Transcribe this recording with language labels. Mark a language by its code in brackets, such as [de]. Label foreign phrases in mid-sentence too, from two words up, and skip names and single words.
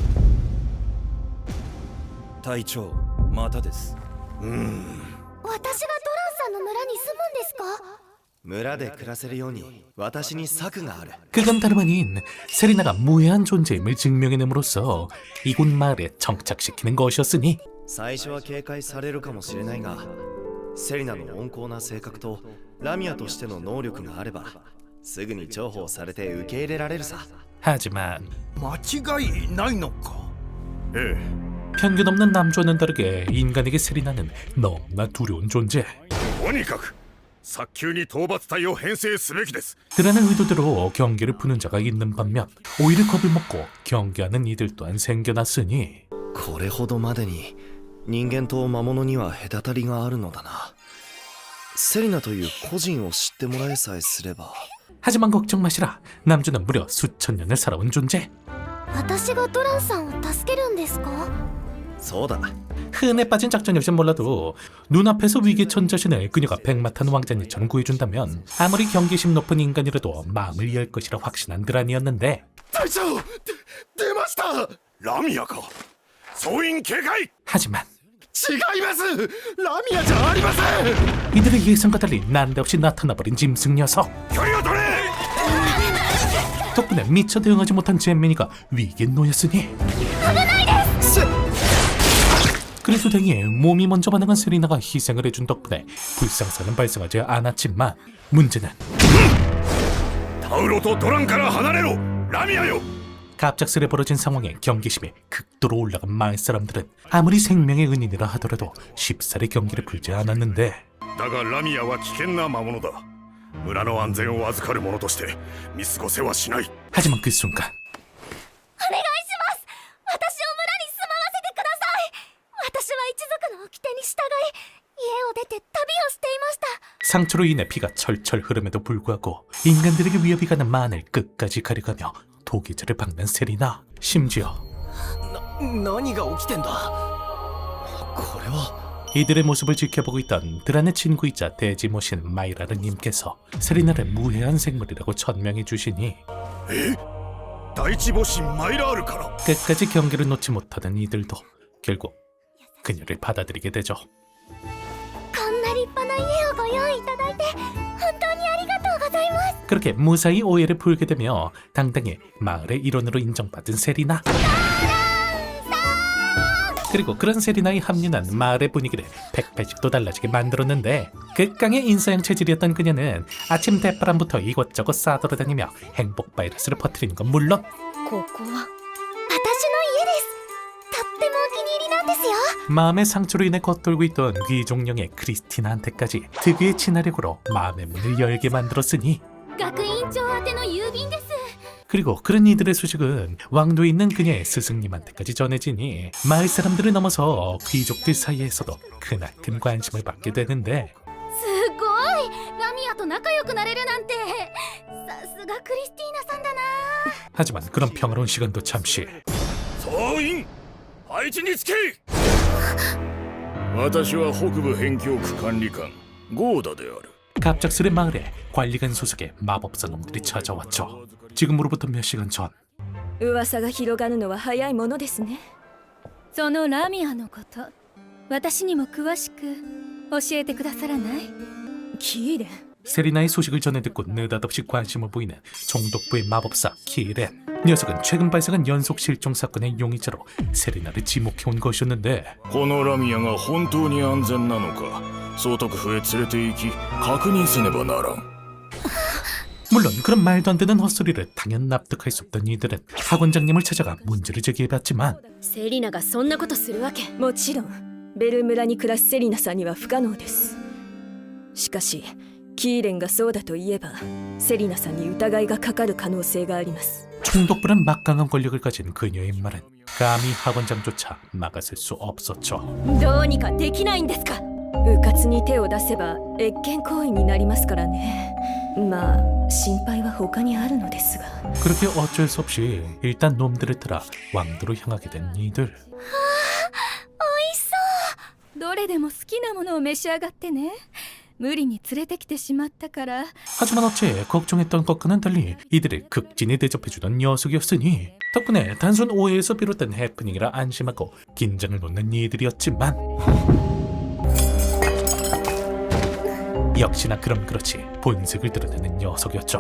[ja] 隊長またです。私がドランさんの村に住むんですか？村で暮らせるように私に策がある。 [ko] 그건 다름 아닌 세리나가 무해한 존재임을 증명해냄으로써 이곳 마을에 정착시키는 것이었으니, [ja] 最初は警戒されるかもしれないが、セリナの温厚な性格とラミアとしての能力があればすぐに重宝されて受け入れられるさ。 [ko] 하지만 [ja] 間違いないのか。え [ko] 편견 없는 남조와는 다르게 인간에게 세리나는 너무나 두려운 존재. [ja] え、とにかく早急に討伐隊を編成すべきです。 [ko] 드란의 의도대로 경계를 푸는 자가 있는 반면 오히려 겁을 먹고 경계하는 이들 또한 생겨났으니, [ja] これほどまでに人間と魔物には隔たりがあるのだな。セリナという個人を知ってもらえさえすれば。 [ko] 하지만 걱정 마시라. 남주는 무려 수천 년을 살아온 존재. [ja] 私がドランさんを助けるんですか？そうだ。 [ko] 흔해 빠진 작전일진 몰라도 눈앞에서 위기천 자신을 그녀가 백마탄 왕자님처럼 구해준다면 아무리 경계심 높은 인간이라도 마음을 열 것이라 확신한 드란이었는데, [ja] 隊長、出ました。ラミアか。総員警戒。 [ko] 하지만 [ja] 違います。ラミアじゃありません。 [ko] 이들의 예상과 달리 난데없이 나타나버린 짐승 녀석. [ja] 距離を取れ。 [ko] 덕분에 미처 대응하지 못한 잼민이가 위기에 놓였으니, 그래도 다행히 몸이 먼저 반응한 세리나가 희생을 해준 덕분에 불상사는 발생하지 않았지만, 문제는 [ja] タウロとドランから離れろ。ラミアよ。 [ko] 갑작스레 벌어진 상황에 경계심이 극도로 올라간 마을 사람들은 아무리 생명의 은인이라 하더라도 쉽사리 경계를 풀지 않았는데, [ja] だがラミアは危険な魔物だ。村の安全を預かる者として見過ごせはしない。 [ko] 하지만 그 순간 [ja] お願いします。私を村に住まわせてください。私は一族の掟に従い家を出て旅をしていました。 [ko] 상처로 인해 피가 철철 흐름에도 불구하고 인간들에게 위협이 가는 만을 끝까지 가려가며 도기절을 박는 세리나. 심지어 [ja] 何が起きてんだ。これは [ko] 이들의 모습을 지켜보고 있던 드란의 친구이자 대지모신 마이라르님께서 세리나를 무해한 생물이라고 천명해 주시니, [ja] 第一母神マイラールから。 [ko] 끝까지 경계를 놓지 못하던 이들도 결국 그녀를 받아들이게 되죠. [ja] こんな立派な家をご用意いただいて本当にありがとうございます。 [ko] 그렇게 무사히 오해를 풀게 되며 당당히 마을의 일원으로 인정받은 세리나. 그리고 그런 세리나의 합류는 마을의 분위기를 180도 달라지게 만들었는데, 극강의 인싸형 체질이었던 그녀는 아침 대바람부터 이곳저곳 싸돌아다니며 행복 바이러스를 퍼뜨리는 건 물론 [ja] ここは私の家です。とってもお気に入りなんですよ。 [ko] 마음의 상처로 인해 겉돌고 있던 귀족령의 크리스티나한테까지 특유의 친화력으로 마음의 문을 열게 만들었으니, [ja] 学院長宛ての郵便です。 [ko] 그리고 그런 이들의 소식은 왕도에 있는 그녀의 스승님한테까지 전해지니 마을 사람들을 넘어서 귀족들 사이에서도 크나큰 관심을 받게 되는데, [ja] すごい。ラミアと仲良くなれるなんて。さすがクリスティーナさんだな。 [ko] 하지만 그런 평화로운 시간도 잠시. [ja] 総員配置につけ。私は北部辺境区管理官ゴーダである。 [ko] 갑작스레 마을에 관리관 소속의 마법사 놈들이 찾아왔죠. 지금으로부터 몇 시간 전, [ja] 噂が広がるのは早いものですね。そのラミアのこと私にも詳しく教えてくださらない？キーレン [ko] 세리나의 소식을 전해 듣고 느닷없이 관심을 보이는 총독부의 마법사 키렌. 녀석은 최근 발생한 연속 실종 사건의 용의자로 세리나를 지목해온 것이었는데, [ja] このラミアが本当に安全なのか総督府へ連れて行き確認せねばならん。 [ko] 물론 그런 말도 안 되는 헛소리를 당연 납득할 수 없던 이들은 학원장님을 찾아가 문제를 제기해봤지만, [ja] セリナがそんなことするわけ？もちろんベル村に暮らすセリナさんには不可能です。しかしキーレンがそうだと言えばセリナさんに疑いがかかる可能性があります。 [ko] 총독부는 막강한 권력을 가진 그녀의 말은 감히 학원장조차 막아설 수 없었죠. [ja] どうにかできないんですか。迂闊に手を出せば越権行為になりますからね。まあ心配は他にあるのですが。 [ko] 그렇게 어쩔 수 없이 일단 놈들을 따라 왕도로 향하게 된 이들. [ja] どれでも好きなものを召し上がってね。無理に連れてきてしまったから。 [ko] 하지만 어째 걱정했던 것과는 달리 이들을 극진히 대접해주던 녀석이었으니 덕분에 단순 오해에서 비롯된 해프닝이라 안심하고 긴장을 놓는 이들이었지만 역시나 그럼 그렇지 본색을 드러내는 녀석이었죠.